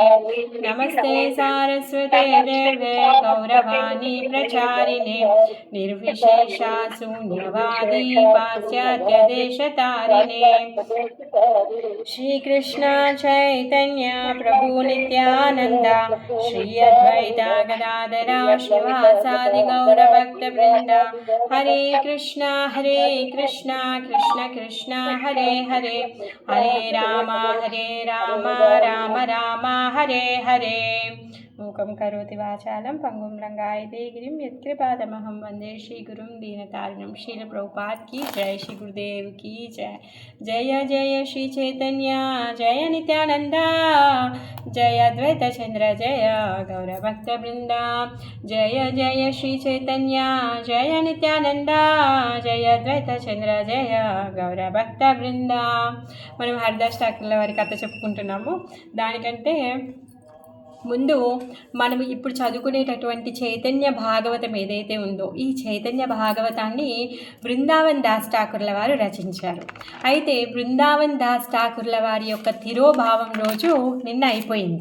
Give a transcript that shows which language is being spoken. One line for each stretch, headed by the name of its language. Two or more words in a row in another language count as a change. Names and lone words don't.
Sanskrit: नमस्ते सारस्वते देवे गौरवाणी प्रचारिणे निर्विशेषा शून्यवादी पाश्चात्यदेशतारिणे। श्रीकृष्ण चैतन्य प्रभु नित्यानन्द श्री अद्वैता गदाधरा श्रीवासादि गौरभक्तवृन्द। हरे कृष्ण कृष्ण कृष्ण हरे हरे, हरे राम राम राम हरे हरे। मूकं करोति वाचालं पंगुं लंघयते गिरिं यत्कृपातमहं वन्दे श्रीगुरुं दीनतारिणं।
Hindi: श्रील प्रभुपाद की जय, श्री गुरुदेव की जय। जय जय श्री चैतन्य जय नित्यानंद, जय अद्वैत चंद्र जय गौरभक्तवृंद। जय जय श्री चैतन्य जय नित्यानंद, जय अद्वैत चंद्र जय गौरभक्तवृंद।
Telugu: మనం హరిదాస్ ఠాకూర్ల వారి కథ చెప్పుకుంటున్నాము. దానికంటే ముందు మనం ఇప్పుడు చదువుకునేటటువంటి చైతన్య భాగవతం ఏదైతే ఉందో ఈ చైతన్య భాగవతాన్ని బృందావన్ దాస్ ఠాకూర్ల వారు రచించారు. అయితే బృందావన్ దాస్ ఠాకూర్ల వారి యొక్క తిరోభావం రోజు నిన్న అయిపోయింది.